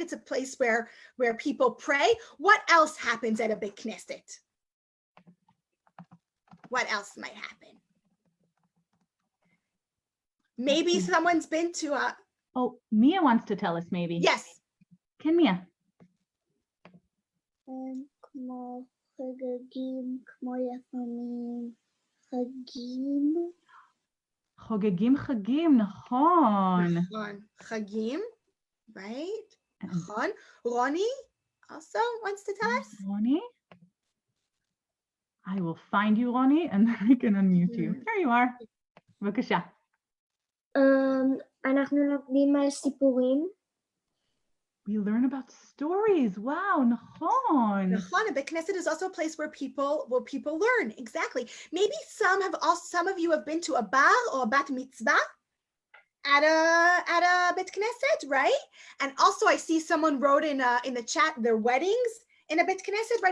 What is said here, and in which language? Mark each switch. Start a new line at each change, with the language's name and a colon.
English: It's a place where people pray. What else happens at a Beit Knesset? What else might happen? Maybe someone's been to a... Oh, Mia wants to tell us maybe. Yes. Can Mia?
Hebrew: כמו חגגים, כמו לפעמים חגים. חוגגים חגים, נכון. נכון. חגים, right? נכון.
English: Ronnie also wants to tell us. Ronnie? I will find you, Ronnie, and then I can unmute you. There you are. בבקשה.
Hebrew: אנחנו לומדים על סיפורים.
English: We learn about stories. Wow, נכון. נכון. A Beit Knesset is also a place where people learn. Exactly. Maybe some of you have been to a bar or a bat mitzvah at a Beit Knesset, right? And also I see someone wrote in the chat their weddings in a Beit Knesset, right?